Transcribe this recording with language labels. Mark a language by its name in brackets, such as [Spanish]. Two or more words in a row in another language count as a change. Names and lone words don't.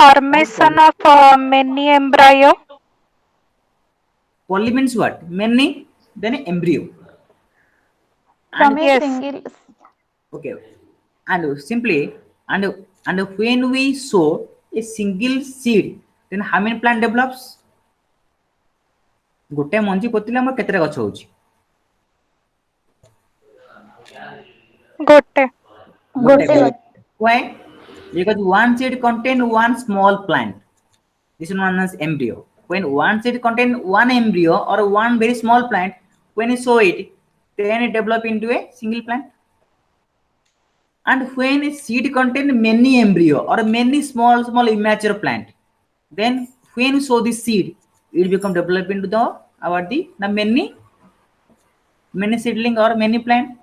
[English] Formation of many embryo. Poly means what? Many, then embryo. From a Yes. single. Okay, and simply and when we sow a single seed, then how many plant develops? [Odia] ଗୋଟେ ମଞ୍ଜି ପୋତିଲେ ହମର କେତେଟା ଗଛ ହେଉଛି? Gote. गोटे Gote. गछ. [English] Why? Because one seed contain one small plant. This is known as embryo. When one seed contain one embryo or one very small plant, when you sow it, then it develop into a single plant. And when a seed contain many embryo or many small immature plant, then when you sow this seed, it become develop into the many seedling or many plant.